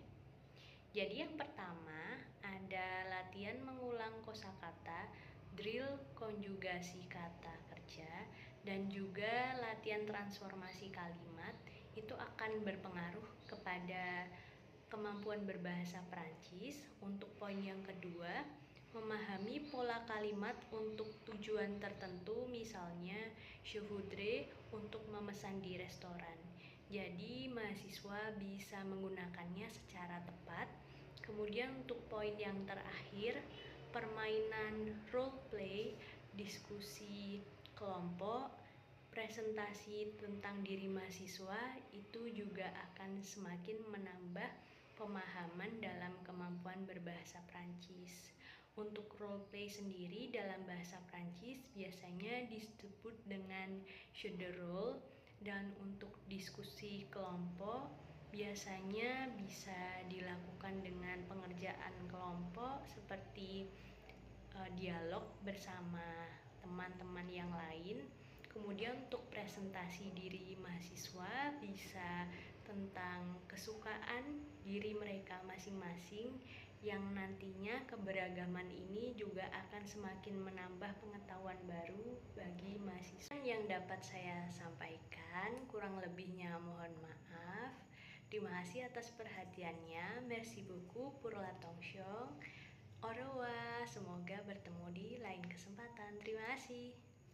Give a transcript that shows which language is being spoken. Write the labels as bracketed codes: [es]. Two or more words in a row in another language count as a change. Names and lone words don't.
[id] Jadi yang pertama ada latihan mengulang kosakata, drill konjugasi kata kerja, dan juga latihan transformasi kalimat. Itu akan berpengaruh kepada kemampuan berbahasa Prancis. Untuk poin yang kedua, memahami pola kalimat untuk tujuan tertentu, misalnya [fr] je voudrais [id] untuk memesan di restoran. Jadi mahasiswa bisa menggunakannya secara tepat. Kemudian untuk poin yang terakhir, permainan [en] role play, [id] diskusi kelompok, presentasi tentang diri mahasiswa itu juga akan semakin menambah pemahaman dalam kemampuan berbahasa Prancis. Untuk [en] role play [id] sendiri dalam bahasa Prancis biasanya disebut dengan [fr] jeu de rôle, [id] dan untuk diskusi kelompok biasanya bisa dilakukan dengan pengerjaan kelompok seperti dialog bersama teman-teman yang lain. Kemudian untuk presentasi diri mahasiswa bisa tentang kesukaan diri mereka masing-masing, yang nantinya keberagaman ini juga akan semakin menambah pengetahuan baru bagi mahasiswa. Yang dapat saya sampaikan, kurang lebihnya mohon maaf. Terima kasih atas perhatiannya. [fr] Merci beaucoup pour l'attention. Au revoir, [id] semoga bertemu di lain kesempatan. Terima kasih.